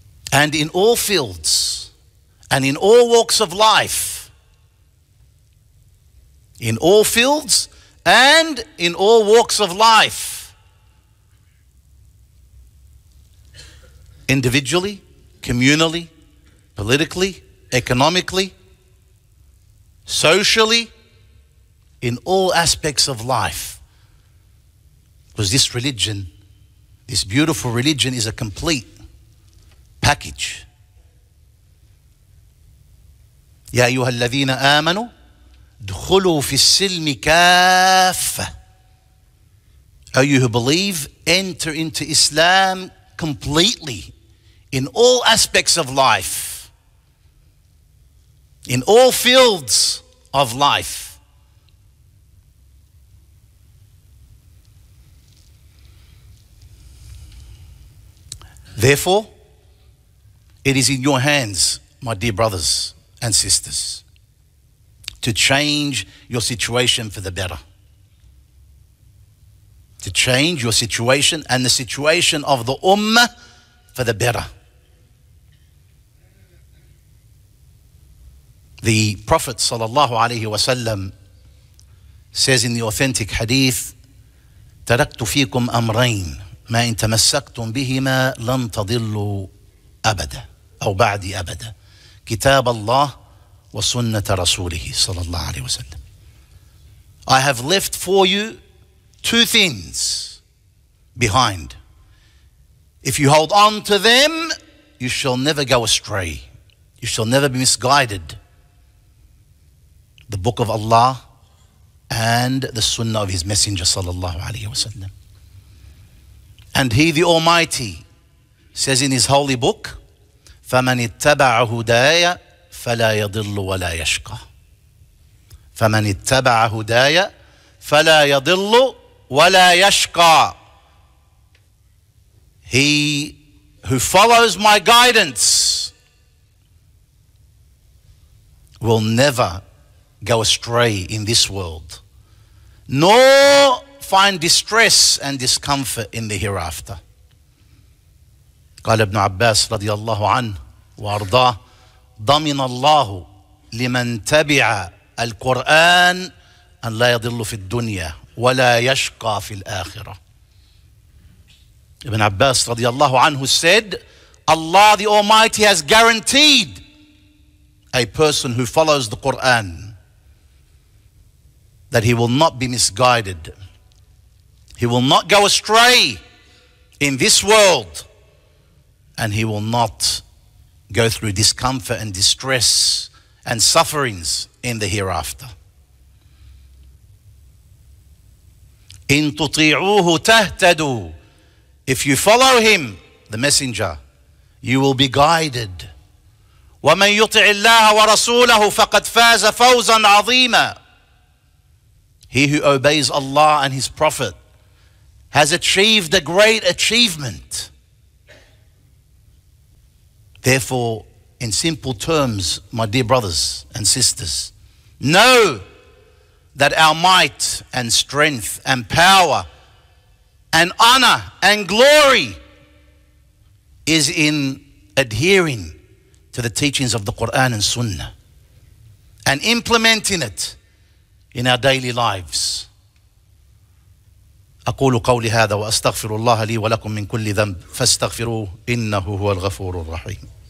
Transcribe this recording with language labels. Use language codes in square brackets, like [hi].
[en] And in all fields and in all walks of life, in all fields and in all walks of life, individually, communally, politically, economically, socially, in all aspects of life. Because this religion, this beautiful religion, is a complete package. [ar] يا أيها الذين آمنوا ادخلوا في السلم كافة. [en] O you who believe, enter into Islam completely in all aspects of life, in all fields of life. Therefore, it is in your hands, my dear brothers and sisters, to change your situation for the better. To change your situation and the situation of the Ummah for the better. The Prophet ﷺ says in the authentic hadith, [ar] تركت فيكم أمرين ما إن تمسكتم بهما لن تضلوا أبدا أو بعدي أبدا كتاب الله وسنة رسوله صلى الله عليه وسلم. [en] I have left for you two things behind. If you hold on to them, you shall never go astray. You shall never be misguided. The book of Allah and the Sunnah of His Messenger sallallahu alaihi wasallam. And He, the Almighty, says in His holy book, [ar] فَمَنِ اتَّبَعَ هُدَايَ فَلَا يَضِلُّ وَلَا يَشْقَى. فَمَنِ اتَّبَعَ هُدَايَ فَلَا يَضِلُّ وَلَا يَشْقَى. [en] He who follows my guidance will never go astray in this world, nor find distress and discomfort in the hereafter. [ar] قال ابن عباس رضي الله عنه وأرضاه ضمن الله لمن تبع القرآن أن لا يضل في الدنيا ولا يشقى في الآخرة. [en] Ibn Abbas radiallahu anhu said, Allah the Almighty has guaranteed a person who follows the Quran that he will not be misguided. He will not go astray in this world, and he will not go through discomfort and distress and sufferings in the hereafter. [ar] إن تطيعوه تهتدوا. [en] If you follow him, the messenger, you will be guided. [ar] ومن يطع الله ورسوله فقد فاز فوزا عظيما. [en] He who obeys Allah and His Prophet has achieved a great achievement. Therefore, in simple terms, my dear brothers and sisters, know that our might and strength and power and honor and glory is in adhering to the teachings of the Quran and Sunnah and implementing it in our daily lives. [ar] أقول قولي هذا وأستغفر الله لي ولكم من كل ذنب فاستغفروه إنه هو الغفور الرحيم.